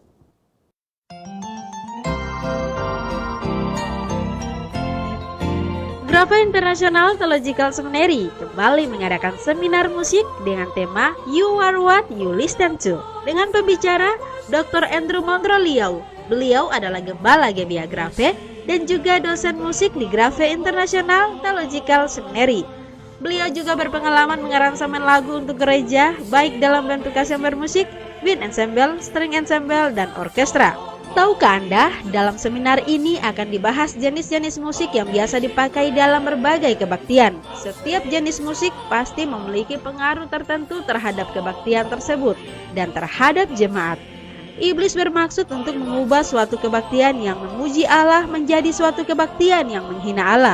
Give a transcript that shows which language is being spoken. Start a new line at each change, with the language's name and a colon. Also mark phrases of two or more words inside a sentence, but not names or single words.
Indonesian: Grafe International Theological Seminary kembali mengadakan seminar musik dengan tema You Are What You Listen To dengan pembicara Dr. Andrew Montroliau. Beliau adalah gembala GBA Grafe dan juga dosen musik di Grafe International Theological Seminary. Beliau juga berpengalaman mengaransemen lagu untuk gereja, baik dalam bentuk kamar musik,
English: wind ensemble, string ensemble,
Indonesian: dan orkestra. Tahukah Anda, dalam seminar ini akan dibahas jenis-jenis musik yang biasa dipakai dalam berbagai kebaktian. Setiap jenis musik pasti memiliki pengaruh tertentu terhadap kebaktian tersebut dan terhadap jemaat. Iblis bermaksud untuk mengubah suatu kebaktian yang memuji Allah menjadi suatu kebaktian yang menghina Allah.